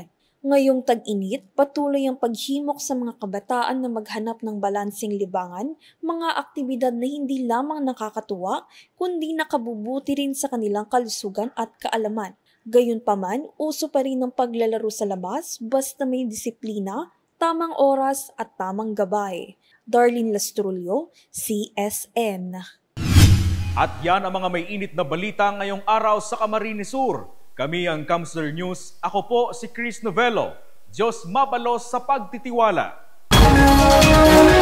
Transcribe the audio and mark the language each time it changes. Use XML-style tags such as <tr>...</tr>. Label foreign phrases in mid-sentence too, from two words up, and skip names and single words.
<tl>Ngayong tag-init, patuloy ang paghimok sa mga kabataan na maghanap ng balanseng libangan, mga aktibidad na hindi lamang nakakatuwa, kundi nakabubuti rin sa kanilang kalusugan at kaalaman. Gayunpaman, uso pa rin ang paglalaro sa labas basta may disiplina, tamang oras at tamang gabay. Darlene Lastrulio, CSN. At yan ang mga may init na balita ngayong araw sa Camarines Sur. Kami ang Kamsler News. Ako po si Chris Novello.</tl> <bik>Diyos mabalos sa pagtitiwala.</bik>